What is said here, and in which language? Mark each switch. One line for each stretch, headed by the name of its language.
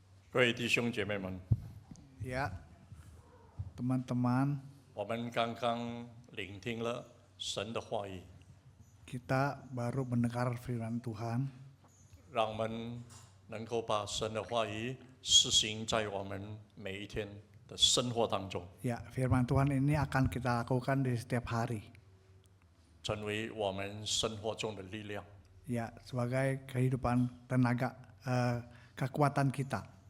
Chinese: 各位弟兄姐妹们，
Indonesian: Ya, teman-teman,
Chinese: 我们刚刚聆听了神的话语，
Indonesian: kita baru mendengar firman Tuhan.
Chinese: 让我们能够把神的话语实行在我们每一天的生活当中，
Indonesian: Ya, firman Tuhan ini akan kita lakukan di setiap hari.
Chinese: 成为我们生活中的力量。
Indonesian: Ya, sebagai kehidupan tenaga, kekuatan kita.